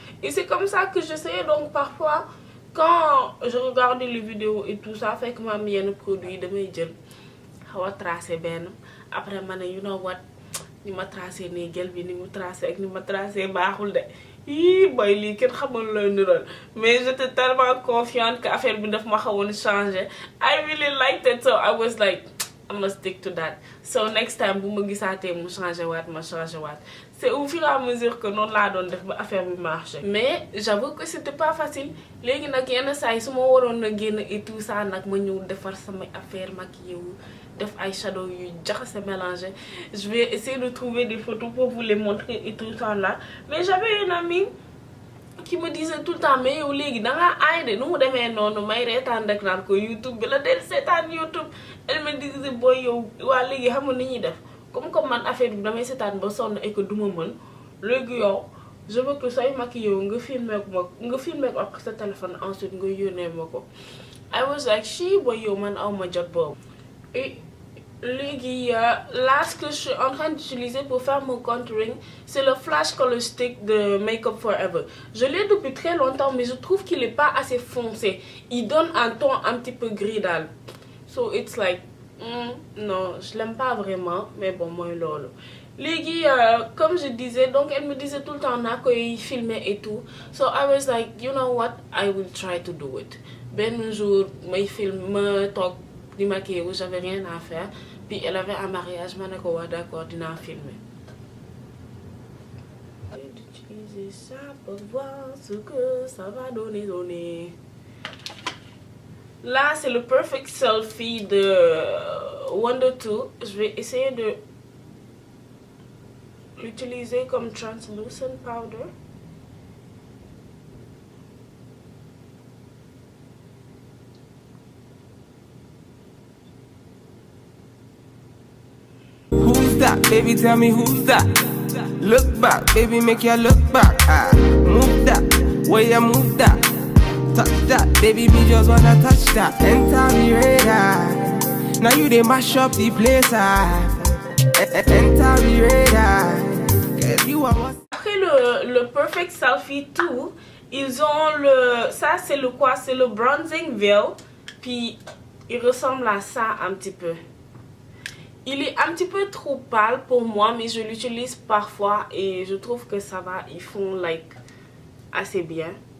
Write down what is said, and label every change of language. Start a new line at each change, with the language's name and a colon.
French: Et c'est comme ça que j'essayais. Donc parfois quand je regardais les vidéos et tout ça,
Wolof: fait que ma yenn produit damay jël xaw a tracer benn après ma ne
English: you know what,
Wolof: ni ma tracé nii gel bi ni mu tracé ak ni ma tracé baaxul de yii boy lii kenn xamul looy niroon.
French: Mais j'étais tellement confiante que
Wolof: affaire bi daf ma xawoon changé.
English: I really liked it, so I was like I must stick to that. So next time
Wolof: bu ma gisaatee mu changé waat ma changé waat.
French: C'est au fur et à mesure que
Wolof: noonu laa doon def ba affaire bi marché.
French: Mais j'avoue que c'était pas facile.
Wolof: Léegi nag yenn saa yi su ma waroon na génn et tout ça nag ma ñëw defar samay affaire maquillé wu def ay shadow yu jaxase mélangé.
French: Je vais essayer de trouver des photos pour vous les montrer et tout ça là. Mais j'avais une amie qui me disait tout le temps mais
Wolof: yow léegi dangaa aay de nu mu demee noonu may reetaan rek naan ko YouTube bi la del seetaan YouTube.
French: Elle me disait
Wolof: boy yow waa léegi xam nga ni ñuy def comme man affaire bi damay seetaan ba sonn et que duma mën léegi yow
French: je veux que
Wolof: sooy maquillé yow nga filmer ko ak sa téléphone ensuite nga yónnee ma ko.
English: I was like
Wolof: she boy yow man aw ma jot boobu.
French: Et léegi là ce que je suis en train d'utiliser pour faire mon contouring, c'est le Flash Color Stick de Make Up Forever. Je l'ai depuis très longtemps mais je trouve qu'il est pas assez foncé. Il donne un ton un petit peu gris daal.
English: So it's like
French: non, je l'aime pas vraiment, mais bon moi lolo. Léegi comme je disais, donc elle me disait tout le temps
Wolof: naa koy filmer
French: et tout.
English: So I was like you know what, I will try to do it.
Wolof: Benn jour may film ma toog di maquiller wu,
French: j'avais rien à faire, puis elle avait un mariage,
Wolof: ma ne ko waa d'accord dinaa filmer.
French: D'utiliser ça pour voir ce que ça va donner. Là c'est le Perfect Selfie de Wonder2. Je vais essayer de l'utiliser comme translucent powder.
English: Who's that? Baby, tell me who's that? Look back, baby, make you look back. Move that, where you move that. Touch that, baby, me just wanna touch that. Enter me radar. Now you they mash up the place. Enter me radar. Cause you are what?
French: Après le Perfect Selfie 2, ils ont le... Ça c'est le quoi? C'est le Bronzing Veil. Puis il ressemble à ça un petit peu. Il est un petit peu trop pâle pour moi, mais je l'utilise parfois et je trouve que ça va, ils font like assez bien.